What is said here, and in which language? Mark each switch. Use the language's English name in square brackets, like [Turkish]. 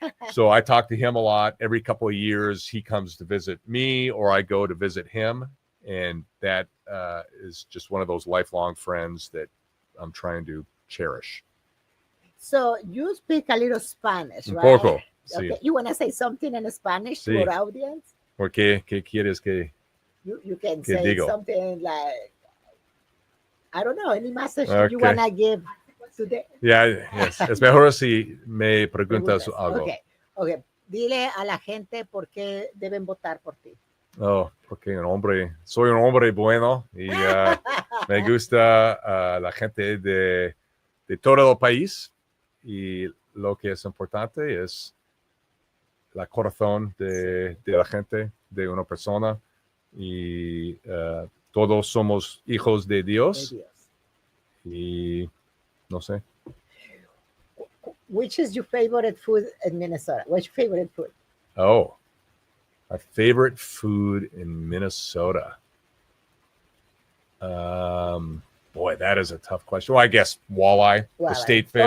[English] So I talk to him a lot. Every couple of years, he comes to visit me, or I go to visit him, and that is just one of those lifelong friends that I'm trying to cherish. So you speak a little Spanish, right? [Spanish] Un poco. [English] Okay. [Spanish] Sí. [English] You want to say something in Spanish to our audience? [Spanish] ¿Por qué? ¿Qué quieres que? [English] You can say [Spanish] digo? [English] something like, I don't know, any message you Okay. want to give today. Yes. [Spanish] Es mejor si me preguntas algo. [English] Okay. [Spanish] Dile a la gente por qué deben votar por ti. Porque soy un hombre bueno y me gusta la gente de todo el país, y lo que es importante es el corazón de la gente, de una persona, y todos somos hijos de Dios. Y no sé. [English] Which is your favorite food in Minnesota? What's your favorite food? My favorite food in Minnesota. Boy, that is a tough question. Well, I guess walleye. The state fish.